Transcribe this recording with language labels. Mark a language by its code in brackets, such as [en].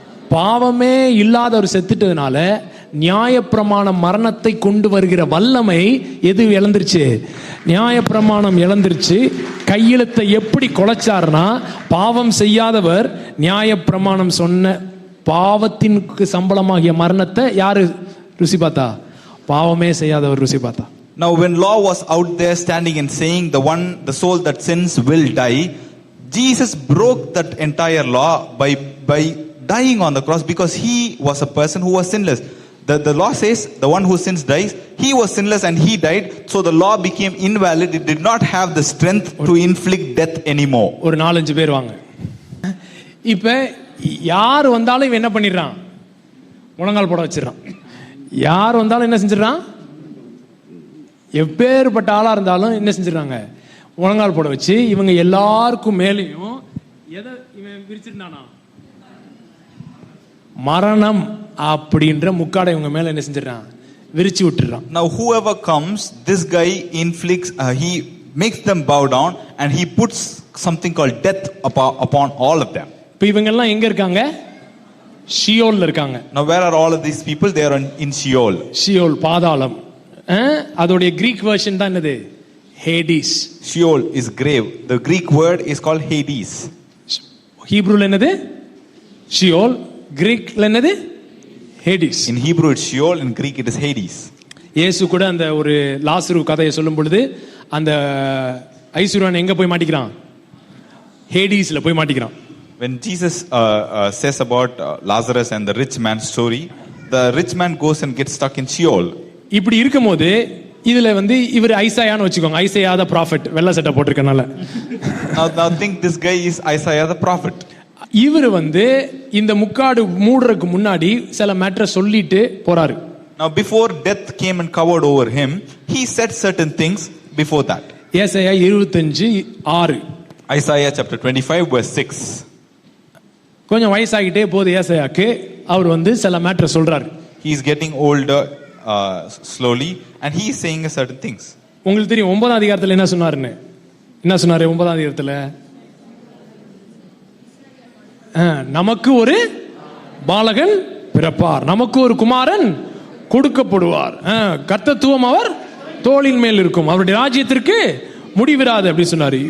[ta] பாவமே இல்லாத ஒரு செத்துட்டதுனால நியாயப்பிரமாணம் மரணத்தை கொண்டு வருகிற வல்லமை எது இழந்துருச்சு? நியாயப்பிரமாணம் இழந்துருச்சு. கையெழுத்தை எப்படி கொலைச்சார்னா பாவம் செய்யாதவர் நியாயப்பிரமாணம் சொன்ன பாவத்திற்கு சம்பளமாகிய மரணத்தை யாரு ருசி பார்த்தா? பாவமே செய்யாதவர் ருசி பார்த்தா. [en] Now when law was out there standing and saying the soul that sins will die, Jesus broke that entire law by dying on the cross because he was a person who was sinless. The law says the one who sins dies. He was sinless and he died, so the law became invalid. It did not have the strength to inflict death anymore. [ta] ஒரு 4-5 பேர் வாங்க. இப்ப யார் வந்தாலும் இவன் என்ன பண்ணிடுறான்? முழங்கால் போட வச்சிடறான். யார் வந்தாலும் என்ன செஞ்சிடறான்? எப்பேற்பட்ட ஆளா இருந்தாலும் என்ன செஞ்சிடறாங்க? முழங்கால் போட வச்சு இவங்க எல்லாருக்கும் மேலேயும் எதை இவன் விரிச்சிருந்தானா? மரணம் அப்படின்ற முக்காடை இவங்க மேல என்ன செஞ்சிடறான்? விரிச்சு விட்டுறான். [en] Now whoever comes, this guy inflicts, he makes them bow down and he puts something called death upon all of them. [ta] இப்போ இவங்க எல்லாம் எங்க இருக்காங்க? ஷியோல்ல இருக்காங்க. [en] Now where are all of these people? They are in Sheol. [ta] Sheol பாதாளம். அதோடைய Greek version தான் என்னது? Hades. [en] Sheol is grave. The Greek word is called Hades. [ta] ஹீப்ரூல என்னது? ஷியோல். கிரீக்ல என்னது? Hades. [en] In Hebrew it's Sheol, in Greek it is Hades. [ta] இயேசு கூட அந்த ஒரு லாசரு கதையை சொல்லும் பொழுது அந்த ஐஸ்வர்யன் எங்க போய் மாட்டிக்கிறான்? ஹேடிஸ்ல போய் மாட்டிக்கிறான். [en] When Jesus says about Lazarus and the rich man's story, the rich man goes and gets stuck in Sheol. [ta] இப்படி இருக்கும்போது இதுல வந்து இவர் ஐசாயான்னு வச்சுக்கோங்க. ஐசாயா [en] the prophet, [ta] வெள்ளை சட்டை போட்டிருக்கனால. [en] Now think this guy is Isaiah the prophet. [ta] இவர் வந்து இந்த முக்காடு மூடுறதுக்கு முன்னாடி சில மேட்டரை சொல்லிட்டு போறாரு. [en] Now before death came and covered over him, he said certain things before that. [ta] ஏசாயா 25:6. [en] Isaiah chapter 25 verse 6. [ta] கொஞ்சம் வயசாகிட்டே போகுது ஏசாயாக்கு. அவர் வந்து சில மேட்டரை சொல்றாரு. [en] He is getting older slowly and he is saying certain things. [ta] உங்களுக்கு தெரியும் 9ஆம் அதிகாரத்துல என்ன சொன்னாருன்னு? என்ன சொன்னாரு 9ஆம் அதிகாரத்துல? நமக்கு ஒரு பாலகன் பிறப்பார், நமக்கு ஒரு குமாரன் கொடுக்கப்படுவார், கர்த்தத்துவம் அவர் தோளின் மேல் இருக்கும், அவருடைய ராஜ்யத்திற்கு முடிவிராது அப்படி சொன்னாரு.